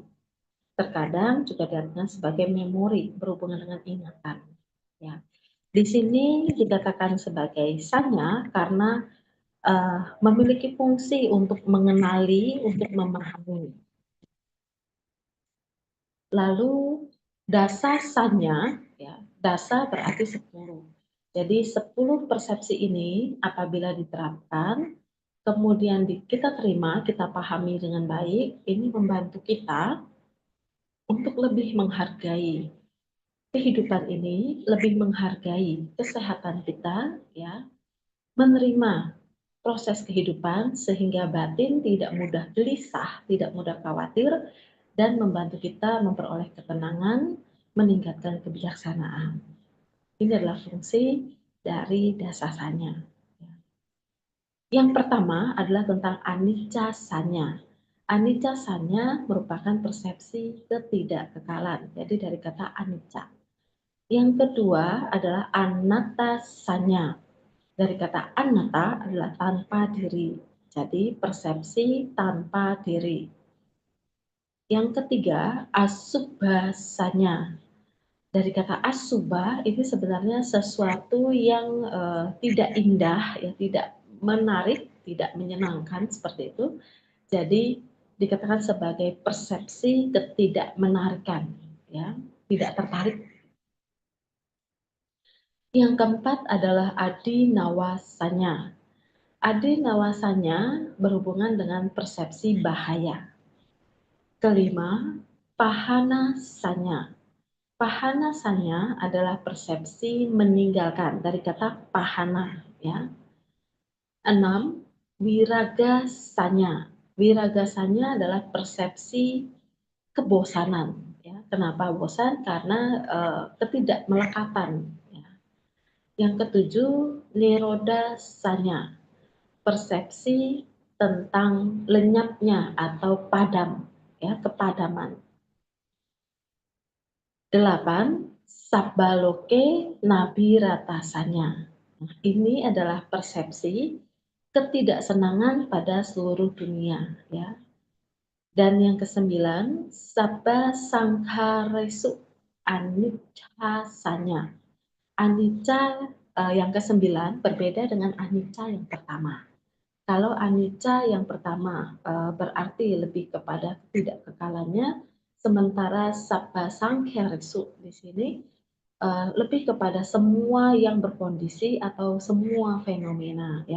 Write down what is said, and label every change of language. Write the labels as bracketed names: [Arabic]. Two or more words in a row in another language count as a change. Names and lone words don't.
[Indonesian] Terkadang juga diartikan sebagai memori, berhubungan dengan ingatan, ya. Di sini dikatakan sebagai sanya karena memiliki fungsi untuk mengenali, untuk memahami. [Pali] Lalu dasa sanya, [Indonesian] ya, dasa berarti 10. Jadi 10 persepsi ini apabila diterapkan, kemudian kita terima, kita pahami dengan baik, ini membantu kita untuk lebih menghargai kehidupan ini, lebih menghargai kesehatan kita, ya, menerima proses kehidupan sehingga batin tidak mudah gelisah, tidak mudah khawatir, dan membantu kita memperoleh ketenangan, meningkatkan kebijaksanaan. Ini adalah fungsi dari dasasanya. Yang pertama adalah tentang [Pali] anicca sanya. Anicca sanya [Indonesian] merupakan persepsi ketidakkekalan, jadi dari kata anicca. Yang kedua adalah [Pali] anatta sanya. [Indonesian] Dari kata anatta adalah tanpa diri, jadi persepsi tanpa diri. Yang ketiga, [Pali] asubha sanya. [Indonesian] Dari kata asubha ini sebenarnya sesuatu yang tidak indah, ya, tidak menarik, tidak menyenangkan seperti itu. Jadi dikatakan sebagai persepsi ketidakmenarikan, ya, tidak tertarik. Yang keempat adalah [Pali] adi nawasanya. Adi nawasanya [Indonesian] berhubungan dengan persepsi bahaya. Kelima, [Pali] pahana sanya. Pahana sanya [Indonesian] adalah persepsi meninggalkan dari kata pahana, ya. 6, [Pali] wiraga sanya. Wiraga sanya [Indonesian] adalah persepsi kebosanan, ya. Kenapa bosan? Karena ketidakmelekatan, ya. Yang ketujuh, [Pali] niroda sanya. [Indonesian] Persepsi tentang lenyapnya atau padam, ya, kepadaman. [Pali] 8, sabbaloke nabiratasanya. [Indonesian] Nah, ini adalah persepsi ketidaksenangan pada seluruh dunia, ya. Dan yang ke-9, [Pali] sabba sangharesu anicca-sanya. [Indonesian] Anicca yang ke-9 berbeda dengan anicca yang pertama. Kalau anicca yang pertama berarti lebih kepada ketidakkekalannya, sementara [Pali] sabba sangharesu [Indonesian] di sini lebih kepada semua yang berkondisi atau semua fenomena, ya.